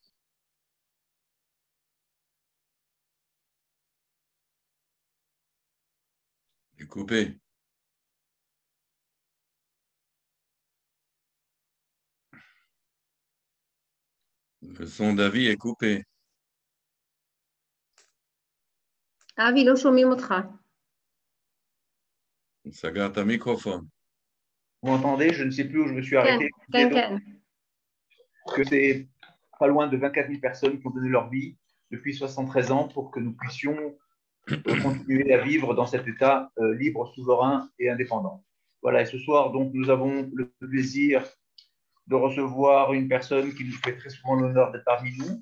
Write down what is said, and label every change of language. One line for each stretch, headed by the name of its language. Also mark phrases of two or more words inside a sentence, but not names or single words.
French: C'est coupé. Le son d'Avi est coupé.
Hebrew: אבי, לא שומעים אותך. סגר את המיקרופון.
French: Vous m'entendez? Je ne sais plus où je me suis arrêté.
Hebrew: כן.
French: Que c'est pas loin de 24 000 personnes qui ont donné leur vie depuis 73 ans pour que nous puissions continuer à vivre dans cet État libre, souverain et indépendant. Voilà, et ce soir, donc, nous avons le plaisir de recevoir une personne qui nous fait très souvent l'honneur d'être parmi nous.